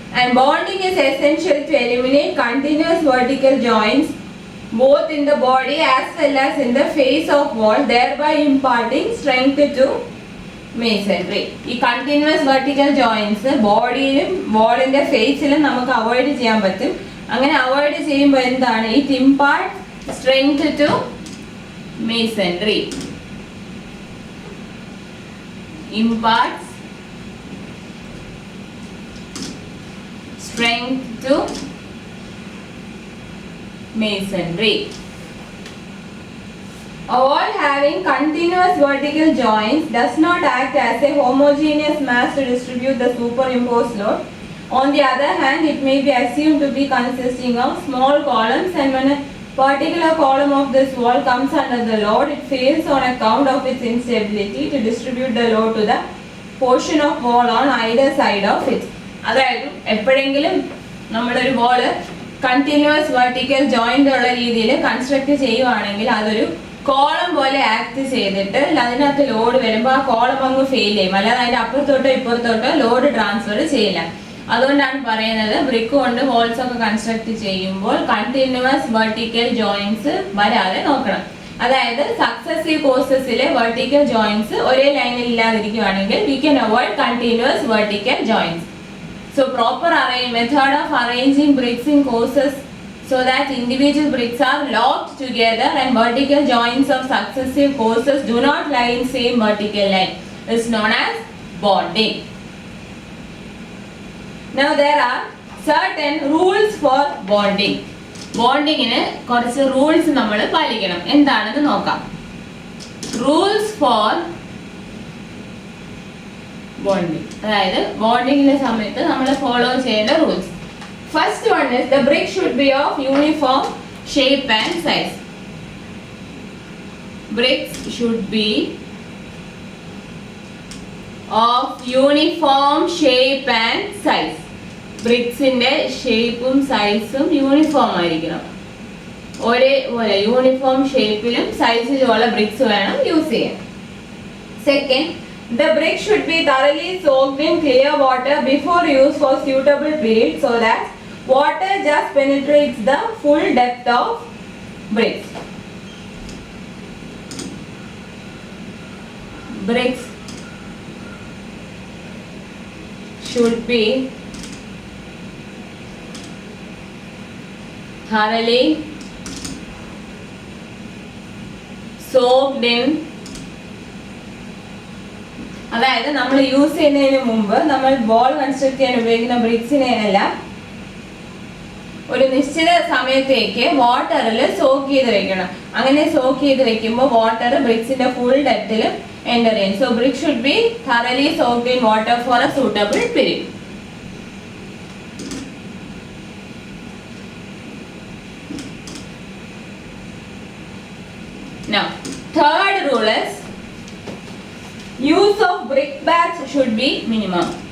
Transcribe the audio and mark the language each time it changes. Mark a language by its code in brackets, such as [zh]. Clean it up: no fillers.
[en] And bonding is essential to eliminate continuous vertical joints both in the body as well as in the face of wall, thereby imparting strength to masonry. [ml] ഈ continuous vertical joints ബോഡിയിലും വാളിന്റെ ഫേസിലും നമുക്ക് avoid ചെയ്യാൻ പറ്റും. അങ്ങനെ avoid ചെയ്യുമ്പോൾ എന്താണ്? [en] It impart strength to masonry. Imparts strength to masonry. A wall having continuous vertical joints does not act as a homogeneous mass to distribute the superimposed load. On the other hand, it may be assumed to be consisting of small columns, and when a particular column of this wall comes under the load, it fails on account of its instability to distribute the load to the portion of wall on either side of it. [ml] അതായത് എപ്പോഴെങ്കിലും നമ്മളൊരു wall continuous vertical joint ഉള്ള രീതിയിൽ construct ചെയ്യുവാണെങ്കിൽ അതൊരു column പോലെ act ചെയ്തിട്ട് അതിനകത്ത് ലോഡ് വരുമ്പോൾ ആ കോളം അങ്ങ് ഫെയിൽ ചെയ്യും, അല്ലാതെ അതിന്റെ അപ്പുറത്തോട്ടോ ഇപ്പുറത്തോട്ടോ ലോഡ് ട്രാൻസ്ഫർ ചെയ്യില്ല. അതുകൊണ്ടാണ് പറയുന്നത് ബ്രിക്ക് കൊണ്ട് ഹോൾസ് ഒക്കെ കൺസ്ട്രക്ട് ചെയ്യുമ്പോൾ കണ്ടിന്യൂസ് വെർട്ടിക്കൽ ജോയിന്റ്സ് വരാതെ നോക്കണം. അതായത് സക്സസീവ് കോഴ്സസിലെ വെർട്ടിക്കൽ ജോയിന്റ്സ് ഒരേ ലൈനിൽ ഇല്ലാതിരിക്കുകയാണെങ്കിൽ [en] We can avoid continuous vertical joints. So proper method of arranging bricks in courses so that individual bricks are locked together and vertical joints of successive courses do not lie in same vertical line is known as bonding. Now there are certain rules for bonding. [ml] ബോണ്ടിങ്ങിന് കുറച്ച് rules നമ്മൾ പാലിക്കണം. എന്താണെന്ന് നോക്കാം. Rules for bonding, അതായത് ബോണ്ടിങ്ങിന്റെ സമയത്ത് നമ്മൾ follow ചെയ്യേണ്ട rules. [en] First one is the brick should be of uniform shape and size. Bricks should be of uniform shape and size. [ml] ബ്രിക്സിന്റെ ഷേപ്പും സൈസും യൂണിഫോം ആയിരിക്കണം, ഒരേപോലെ യൂണിഫോം ഷേപ്പിലും സൈസിലുമുള്ള ബ്രിക്സ് വേണം യൂസ് ചെയ്യാൻ. [en] Second, the brick should be thoroughly soaked in clear water before use for suitable period so that water just penetrates the full depth of bricks. Bricks should be thoroughly soaked in, [ml] അതായത് നമ്മൾ use ചെയ്യുന്നതിന് മുമ്പ് നമ്മൾ ball construct ചെയ്യാൻ ഉപയോഗിക്കുന്ന ബ്രിക്സിനെ എല്ലാം ഒരു നിശ്ചിത സമയത്തേക്ക് വാട്ടറിൽ സോക്ക് ചെയ്ത് വെക്കണം. അങ്ങനെ സോക്ക് ചെയ്ത് വെക്കുമ്പോൾ വാട്ടർ ബ്രിക്സിന്റെ ഫുൾ ഡെപ്തിൽ എൻ്റർ ചെയ്യും. [en] So brick should be thoroughly soaked in water for a suitable period. Now, third rule is use of brickbats should be minimum.